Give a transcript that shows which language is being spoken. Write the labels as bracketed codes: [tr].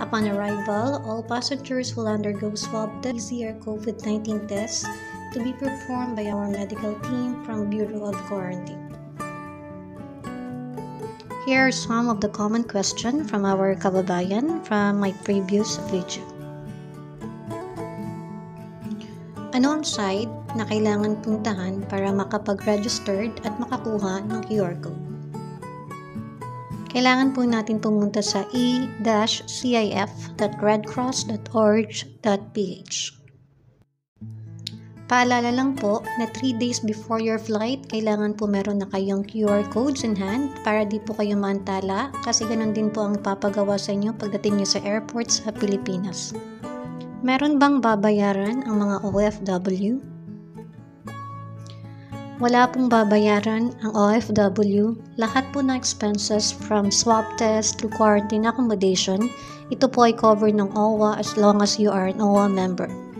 [en] Upon arrival, all passengers will undergo swab test or COVID-19 tests to be performed by our medical team from Bureau of Quarantine. Here are some of the common questions from our kababayan from my previous video. [tl] Ano ang site na kailangan puntahan para makapag-registered at makakuha ng QR code? Kailangan po natin pumunta sa e-cif.redcross.org.ph. Paalala lang po na [en] 3 days before your flight, [tl] kailangan po meron na kayong QR codes in hand para di po kayo maantala kasi ganun din po ang papagawa sa inyo pagdating nyo sa airport sa Pilipinas. Meron bang babayaran ang mga OFW? Wala pong babayaran ang OFW. Lahat po ng [en] expenses from swab test to quarantine accommodation, [tl] ito po ay [en] covered ng OWWA as long as you are an OWWA member.